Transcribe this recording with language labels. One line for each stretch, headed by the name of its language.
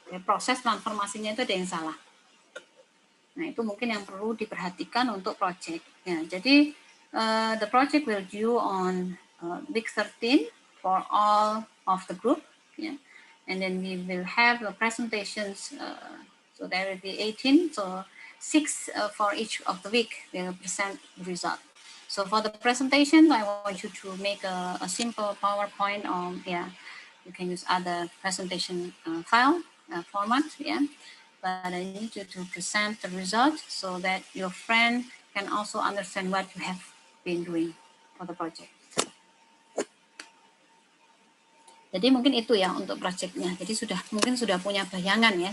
Indonesian: Proses transformasinya itu ada yang salah. Nah, itu mungkin yang perlu diperhatikan untuk project. Ya, jadi
English: the project will due on week 13 for all of the group. Yeah. And then we will have the presentations. So there will be 18. So 6 for each of the week will present the result. So for the presentation, I want you to make a simple PowerPoint. Yeah, you can use other presentation file format. Yeah. But I need you to present the result so that your friend can also understand what you have been doing for the project.
Indonesian: Jadi mungkin itu, ya, untuk projectnya. Jadi mungkin sudah punya bayangan, ya.